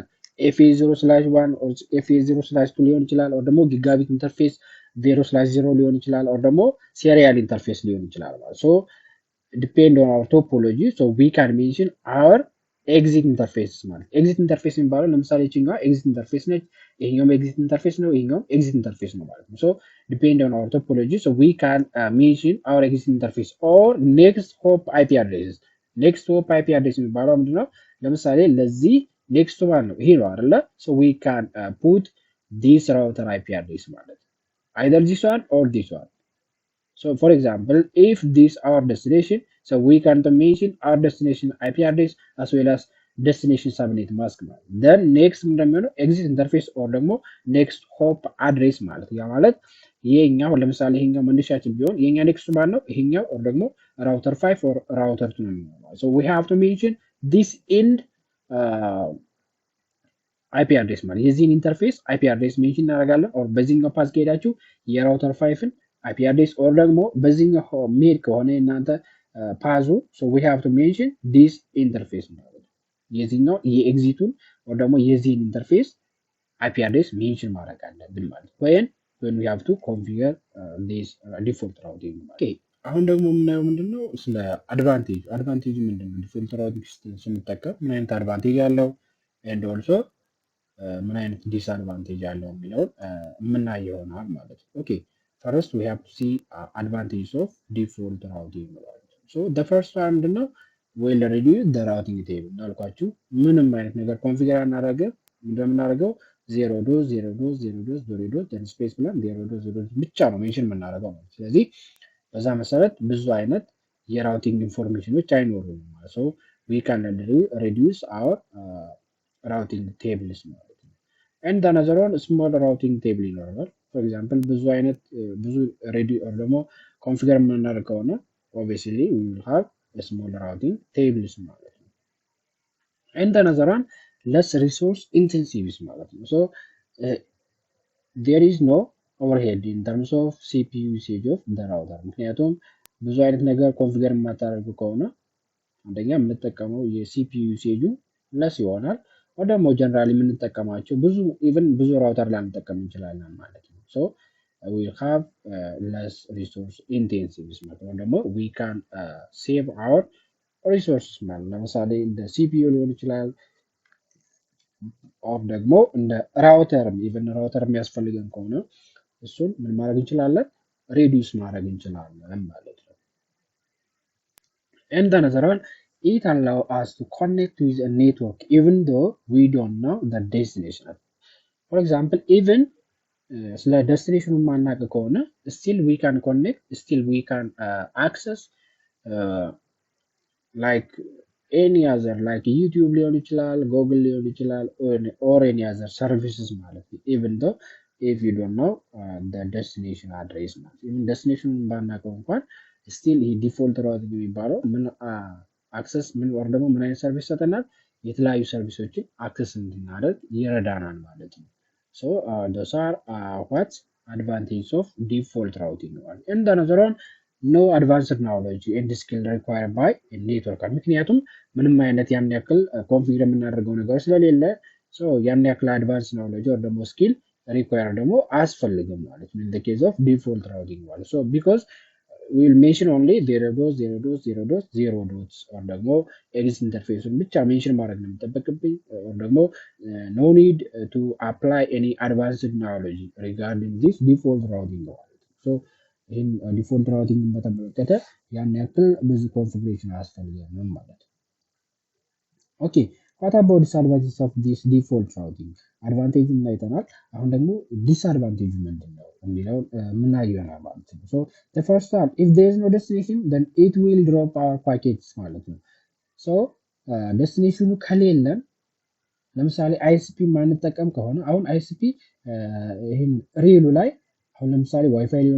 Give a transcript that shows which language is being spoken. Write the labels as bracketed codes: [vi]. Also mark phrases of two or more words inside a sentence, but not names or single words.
[en] FA0/1 or FA0/2 [am] ሊሆን ይችላል። ኦር ደግሞ [en] Gigabit Interface 0/0 [am] ሊሆን ይችላል። ኦር ደግሞ [en] serial interface [am] ሊሆን ይችላል ማለት። [en] so depend on our topology so we can mention our exit interface [am] ማለት። [en] exit interface [am] የሚባለው ለምሳሌ እቺኛዋ [en] exit interface [am] ነች፣ ይሄኛውም [en] exit interface [am] ነው፣ ይሄኛውም [en] exit interface [am] ነው ማለት ነው። [en] so depend on our topology so we can mention our exit interface or next hop IP address። next hop IP address [am] የሚባለው ምንድነው? ለምሳሌ ለዚህ [en] next one [am] ነው ይሄ ነው አይደለ? [en] so we can put this router IP address ማለት either this one or this one። So for example, if this our destination, so we can mention our destination IP address as well as destination subnet mask ማለት then next እንደሚሆነው exit interface or ደግሞ next hop address [am] ማለት ያ ማለት ይሄኛው ለምሳሌ ይሄኛው መነሻችን ቢሆን የኛ ኔክስት ማን ነው ይሄኛው [en] or ደግሞ router 5 or router 2 [am] ነው የሚሆነው [en] so we have to mention this end IP address [am] ማለት የዚህን ኢንተርፌስ [en] IP address [am] ሜንሽን እናደርጋለን or በዚህኛው ፓስ ከሄዳችሁ የራውተር 5ን [en] IP address [am] or ደግሞ በዚህኛው ሜድ ከሆነ እናንተ ፓዙ [en] so we have to mention this interface [am] ማለት ነው የዚህኛው የኤግዚቱን or ደግሞ የዚህን ኢንተርፌስ [en] IP address [am] ሜንሽን ማድረግ አለብን ማለት [en] when we have to configure this default routing okay [am] አሁን ደግሞ የምናየው ምንድነው ስለ አድቫንቴጅ ምንድነው [en] default routing [am] ስንጠቀም ምን አይነት አድቫንቴጅ አለው and also ምን አይነት ዲስአድቫንቴጅ አለው የሚለውን የምናይ ይሆናል ማለት ነው ኦኬ [en] first we have to see advantages of default routing [am] ማለት ነው [en] so the first one [am] ምንድነው [en] will reduce the routing table [am] እንዳልኳችሁ ምንም አይነት ነገር ኮንፊገር አናደርግም እንደምናደርገው [en] 0 dot 0 dot 0 dot 0 dot [am] then space ብለን [en] 0 dot 0 dot [am] ብቻ ነው ሜንሽን የምናደርገው ማለት ስለዚህ በዛ መሰረት ብዙ አይነት የራውቲንግ ኢንፎርሜሽኖች አይኖሩም ማለት so [en] we can reduce our routing tables [am] ማለት ነው [en] and another one small routing table ይኖራል for example [am] ብዙ አይነት ብዙ ሬዲ [en] or ደግሞ ኮንፊገር የምናደርግ ከሆነ obviously we will have a small routing tables [am] ማለት ነው [en] and another one less resource intensive ማለት [am] ነው [en] so there is no overhead in terms of CPU usage of the router [am] ምክንያቱም ብዙ አይነት ነገር ኮንፊገር የማታደርጉ ከሆነ አንደኛ የምንጠቀመው የሲፒዩ ዩሴጁ ለስ ይሆናል ወይ ደግሞ ጀነራሊ የምንጠቀማቸው ብዙ ራውተር ላንጠቀም እንችላለን ማለት ነው [en] so we have less resource intensive [am] ማለት ነው ደግሞ [en] we can save our resources [am] ማለት ለምሳሌ እንደ ሲፒዩ ሊሆን ይችላል [en] or [am] ደግሞ እንደ ራውተር ራውተር የሚያስፈልገን ከሆነ እሱን ምን ማድረግ እንችላለን ሬዲዩስ ማድረግ እንችላለን ማለት ነው [en] and another one it allows us to connect with a network even though we don't know the destination for example even [am] ስለ destination ማናውቅ ከሆነ [en] still we can connect still we can access like any other like YouTube [am] ሊሆን ይችላል [en] Google [am] ሊሆን ይችላል [en] or any other services [am] ማለት ነው [en] even though if you don't know the destination address ማለት even destination [am] ባናውቀው እንኳን [en] still [am] ይሄ ዲፎልት ራውቲንግ የሚባለው ምን አክሰስ ምን ወር ደግሞ ምን አይነት ሰርቪስ ሰጠናል የተለያዩ ሰርቪሶችን አክሰስ እንድናደርግ ይረዳናል ማለት ነው [en] so those are what advantages of default routing and another one no advanced knowledge and skill required by a network [am] ምክንያቱም ምንም አይነት ያን ያክል ኮንፊገር የምናደርገው ነገር ስለሌለ so ያን ያክል [en] advanced knowledge or ደግሞ skill required [am] ደግሞ አያስፈልግም ማለት ነው [en] in the case of default routing ማለት so because we will mention only 0 dots 0 dots 0 dots 0 dots or ደግሞ exit interface [am] ብቻ ሜንሽን ማድረግ ነው የሚጠበቅብኝ [en] or ደግሞ no need to apply any advanced knowledge regarding this default routing so [am] ይህን ዲፎልት ራውቲንግ በተመለከተ ያን ያክል ብዙ ኮንፊግሬሽን አያስፈልገንም ማለት ነው [en] ኦኬ what about disadvantages of this default routing advantage [am] እና አይተናል አሁን ደግሞ [en] disadvantage [am] ምንድነው የሚለው ምናየው ይሆናል ማለት ነው [en] so the first one if there is no destination then it will drop our packets [am] ማለት ነው [en] so destination [am] ከሌለን ለምሳሌ ISP ማንጠቀም ከሆነ አሁን ISP ይሄን ሪሉ ላይ አሁን ለምሳሌ ዋይፋይ ሊሆን